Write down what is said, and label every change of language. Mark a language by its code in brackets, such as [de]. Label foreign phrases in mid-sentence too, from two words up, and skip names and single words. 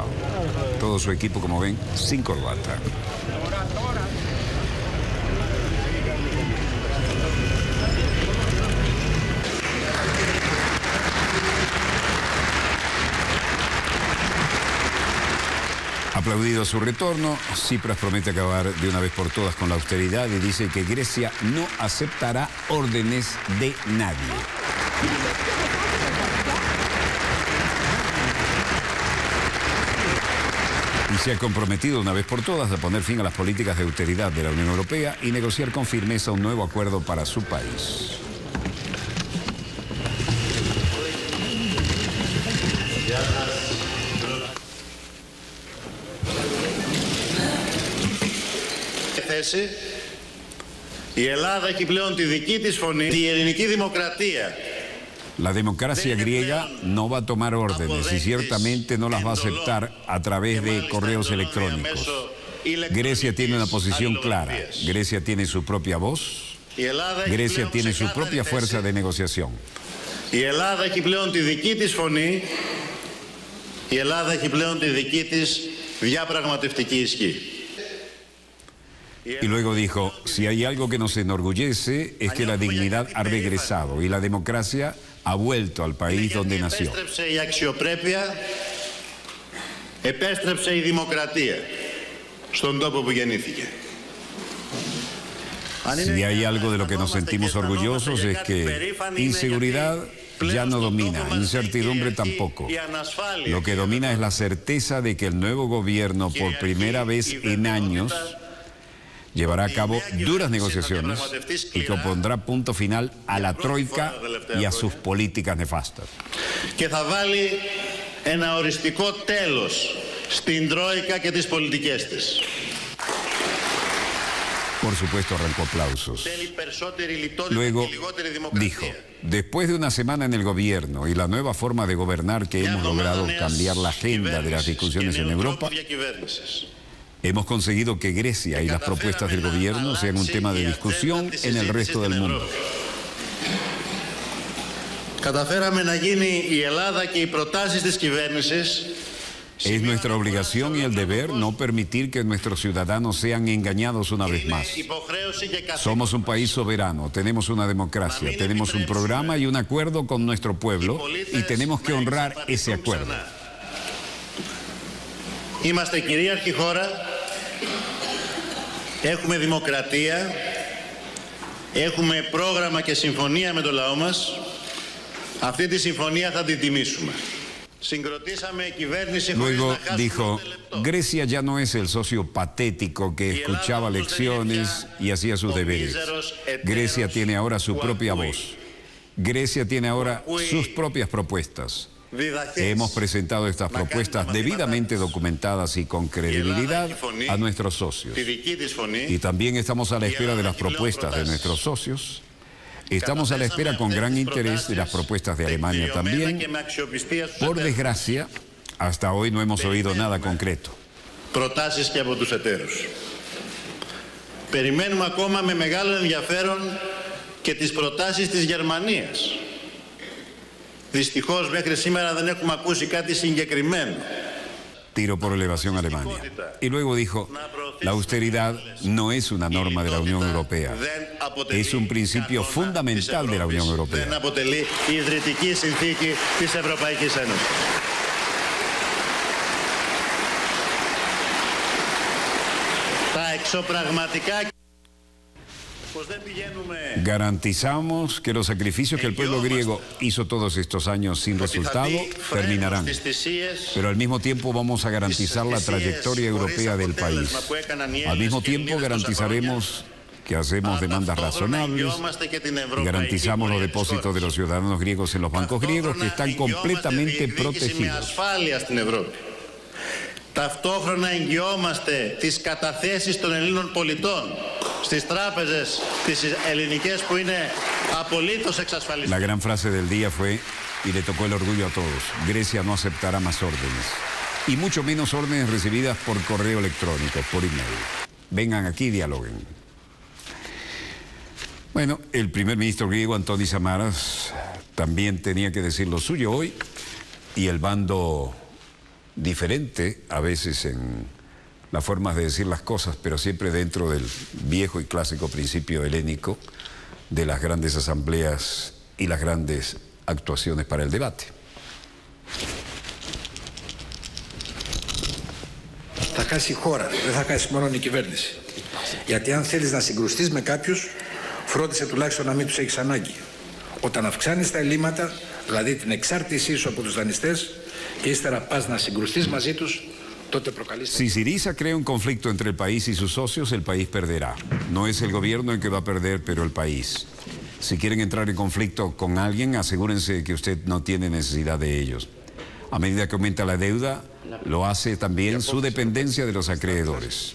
[es] Todo su equipo, como ven, sin corbata. Aplaudido su retorno, Tsipras promete acabar de una vez por todas con la austeridad y dice que Grecia no aceptará órdenes de nadie. Y se ha comprometido una vez por todas a poner fin a las políticas de austeridad de la Unión Europea y negociar con firmeza un nuevo acuerdo para su país. [el] Η Ελλάδα έχει πλέον τη δική της φωνή. Η ελληνική δημοκρατία. [es] La democracia griega no va a tomar órdenes y ciertamente no las va a aceptar a través de correos electrónicos. Grecia tiene una posición clara. Grecia tiene su propia voz. Grecia tiene su propia fuerza de negociación. [el] Η Ελλάδα έχει πλέον τη δική της φωνή. Η Ελλάδα έχει πλέον τη δική της διαπραγματευτική ισχύ. [es] Y luego dijo, si hay algo que nos enorgullece es que la dignidad ha regresado y la democracia ha vuelto al país donde nació. [el] Η αξιοπρέπεια, επέστρεψε η δημοκρατία στον τόπο που γεννήθηκε. [es] Si hay algo de lo que nos sentimos orgullosos es que inseguridad ya no domina, incertidumbre tampoco. Lo que domina es la certeza de que el nuevo gobierno, por primera vez en años, llevará a cabo duras negociaciones y que pondrá punto final a la troika y a sus políticas nefastas. [el] Και θα βάλει ένα οριστικό τέλος στην τρόικα και τις πολιτικές της. [es] Por supuesto, arrancó aplausos. Luego dijo, después de una semana en el gobierno y la nueva forma de gobernar que hemos logrado cambiar la agenda de las discusiones en Europa, hemos conseguido que Grecia y las propuestas del gobierno sean un tema de discusión en el resto del mundo. [el] Καταφέραμε να γίνει η Ελλάδα και οι προτάσεις της κυβέρνησης. [es] Es nuestra obligación y el deber no permitir que nuestros ciudadanos sean engañados una vez más. Somos un país soberano, tenemos una democracia, tenemos un programa y un acuerdo con nuestro pueblo y tenemos que honrar ese acuerdo. [el] Είμαστε κυρίαρχη χώρα, έχουμε δημοκρατία, έχουμε πρόγραμμα και συμφωνία με το λαό μας. Αυτή τη συμφωνία θα την τιμήσουμε. [es] Luego dijo, Grecia ya no es el socio patético que escuchaba lecciones y hacía sus deberes. Grecia tiene ahora su propia voz. Grecia tiene ahora sus propias propuestas. Hemos presentado estas propuestas debidamente documentadas y con credibilidad a nuestros socios. Y también estamos a la espera de las propuestas de nuestros socios. Estamos a la espera con gran interés de las propuestas de Alemania también. Por desgracia, hasta hoy no hemos oído nada concreto. [el] Προτάσεις και από τους εταίρους. Περιμένουμε ακόμα με μεγάλο ενδιαφέρον και τις προτάσεις της Γερμανίας. Δυστυχώς μέχρι σήμερα δεν έχουμε ακούσει κάτι συγκεκριμένο. [es] Tiro por elevación a Alemania. Y luego dijo, la austeridad no es una norma de la Unión Europea, es un principio fundamental de la Unión Europea. [el] Δεν αποτελεί η ιδρυτική συνθήκη της Ευρωπαϊκής Ένωσης. Τα εξωπραγματικά... [es] Garantizamos que los sacrificios que el pueblo griego hizo todos estos años sin resultado terminarán. Pero al mismo tiempo vamos a garantizar la trayectoria europea del país. Al mismo tiempo garantizaremos que hacemos demandas razonables y garantizamos los depósitos de los ciudadanos griegos en los bancos griegos que están completamente protegidos. [el] Ταυτόχρονα εγγυόμαστε τις καταθέσεις των Ελλήνων πολιτών στις τράπεζες τις ελληνικές που είναι απολύτως εξασφαλισμένες. [es] La gran frase del día fue, y le tocó el orgullo a todos, Grecia no aceptará más órdenes, y mucho menos órdenes recibidas por correo electrónico, por email. Vengan aquí y dialoguen. Bueno, el primer ministro griego, Antonis Samaras, también tenía que decir lo suyo hoy, y el bando diferente a veces en las formas de decir las cosas, pero siempre dentro del viejo y clásico principio helénico de las grandes asambleas y las grandes actuaciones para el debate. [el] Θα χάσει η χώρα, δεν θα χάσει μόνο η κυβέρνηση. Γιατί αν θέλεις να συγκρουστείς με κάποιους, φρόντισε τουλάχιστον να μην τους έχεις ανάγκη. Όταν αυξάνεις τα ελλείμματα, δηλαδή την εξάρτησή σου από τους δανειστές, και ύστερα πας να συγκρουστείς μαζί τους, τότε προκαλείς... [es] Si Syriza crea un conflicto entre el país y sus socios, el país perderá. No es el gobierno el que va a perder, pero el país. Si quieren entrar en conflicto con alguien, asegúrense de que usted no tiene necesidad de ellos. A medida que aumenta la deuda, lo hace también su dependencia de los acreedores.